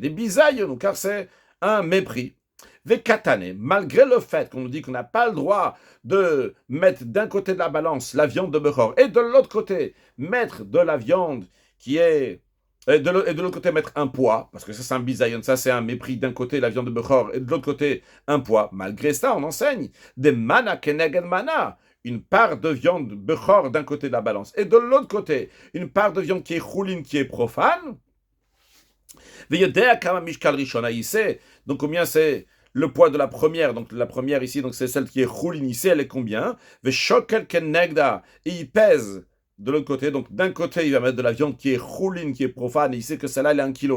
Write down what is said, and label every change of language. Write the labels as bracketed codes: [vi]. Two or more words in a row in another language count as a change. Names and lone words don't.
[fr] Des bisailles, car c'est un mépris. Vekatane, malgré le fait qu'on nous dit qu'on n'a pas le droit de mettre d'un côté de la balance la viande de Bechor et de l'autre côté mettre de la viande qui est... Et de l'autre côté mettre un poids, parce que ça c'est un bisayon, ça c'est un mépris d'un côté la viande de Bechor et de l'autre côté un poids. Malgré ça, on enseigne des [he] mana keneged mana, [fr] une part de viande Bechor d'un côté de la balance et de l'autre côté une part de viande qui est choulin, qui est profane. Donc combien c'est le poids de la première, donc la première ici, donc c'est celle qui est choulin ici, elle est combien? Et il pèse de l'autre côté, donc d'un côté il va mettre de la viande qui est choulin, qui est profane, et il sait que celle-là elle est 1 kilo.